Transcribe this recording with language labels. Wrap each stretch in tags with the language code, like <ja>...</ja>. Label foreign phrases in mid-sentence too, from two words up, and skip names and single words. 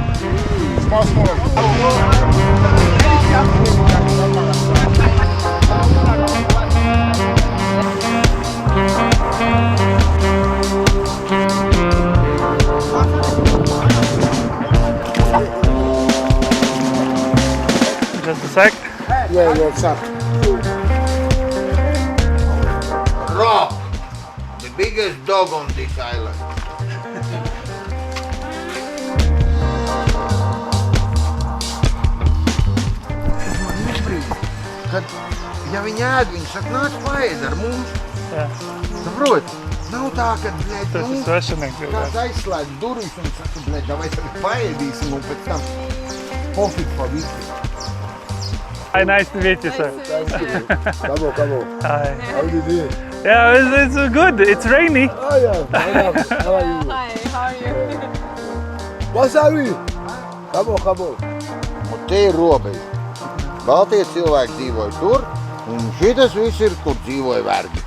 <en>Just a sec. Yeah, what's up? Rock, the biggest dog on this island.</en> <lv>Kad, ja viņi ēd, viņi saka, nāc paēd ar mums. Jā. Saprot? Nav tā, ka, blēd, Tas ir svešinieks. kāds aizslēdz durvis un saka, blēd, vai tagad paēdīsim un pēc tam pofīt pa visu.</lv> <en>Hi, nice to meet you, sir. Come on. Hi. How you doing? Yeah, it's good. It's rainy. Oh yeah. How are you? Hi, how are you? What's that with?</en> <lv>Kabo. Un te ir robeža. Baltie cilvēki dzīvoja tur, un šitas viss ir, kur dzīvoja vergi.</lv>